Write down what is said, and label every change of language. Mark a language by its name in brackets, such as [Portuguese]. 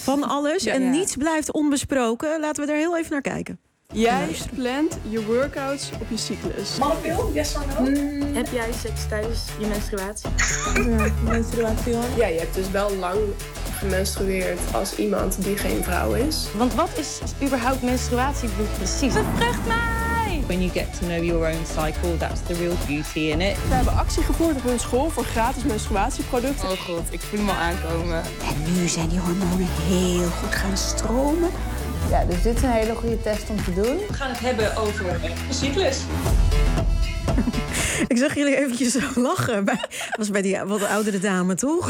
[Dutch] Van alles en niets blijft onbesproken. Laten we er heel even naar kijken. Jij plant je workouts op je cyclus. Mannenpil? [English] Yes or no? [Dutch] Heb jij seks tijdens je menstruatie? Ja, menstruatie hoor. Ja, je hebt dus wel lang gemenstrueerd als iemand die geen vrouw is. Want wat is überhaupt menstruatiebloed precies? Bevrucht mij! [English] When you get to know your own cycle, that's the real beauty in it. [Dutch] We hebben actie gevoerd op hun school voor gratis menstruatieproducten. Oh god, ik voel hem al aankomen. En nu zijn die hormonen heel goed gaan stromen. Ja, dus dit is een hele goede test om te doen. We gaan het hebben over de cyclus. Ik zag jullie eventjes lachen. Dat was bij die wat oudere dame, toch?